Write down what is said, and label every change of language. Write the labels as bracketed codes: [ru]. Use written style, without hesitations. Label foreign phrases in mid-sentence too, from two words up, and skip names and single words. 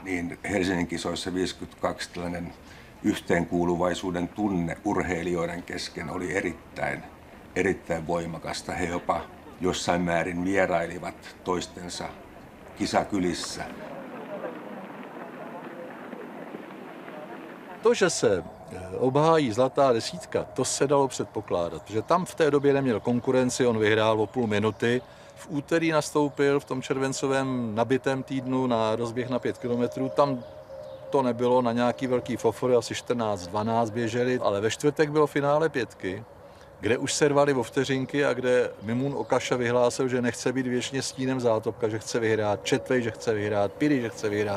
[fi] Niin Helsingin kisoissa 52 tällainen yhteenkuuluvaisuuden tunne urheilijoiden kesken oli erittäin voimakasta. He jopa jossain määrin vierailivat toistensa kisakylissä. [cs] To, že se obhájí zlatá desítka, to se dalo předpokládat, protože tam v té době neměl konkurenci, on vyhrál o půl minuty. V úterý nastoupil v tom červencovém nabitém týdnu na rozběh na 5 kilometrů, tam to nebylo na nějaký velký fofor, asi 14-12 běželi, ale ve čtvrtek bylo finále 5, kde už se rvali o vteřinky a kde Mimoun Okaša vyhlásil, že nechce být věčně stínem Zátopka, že chce vyhrát, Četvej, že chce vyhrát, Piri, že chce vyhrát.